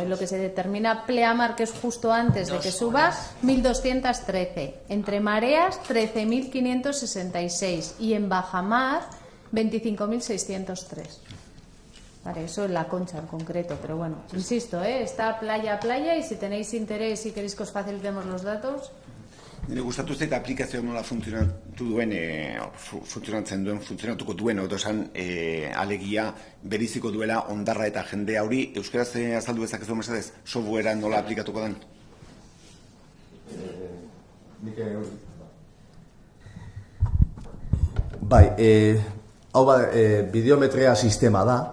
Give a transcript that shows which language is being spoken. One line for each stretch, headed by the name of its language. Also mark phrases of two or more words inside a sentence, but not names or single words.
Spanish: En lo que se determina pleamar, que es justo antes de que suba, 1.213. Entre mareas, 13.566. Y en bajamar, 25.603. Vale, eso es La Concha en concreto, pero bueno, insisto, está playa a playa y si tenéis interés y queréis que os facilitemos los datos.
Basque: Nire gustatu zait aplikazio nola funtzionatuko duen, oto esan, alegia beriziko duela ondarra eta jendea hori. Euskaraz azaldu dezakezu mesedez, softwarea nola aplikatuko den? Bai, hau bideometria sistema da.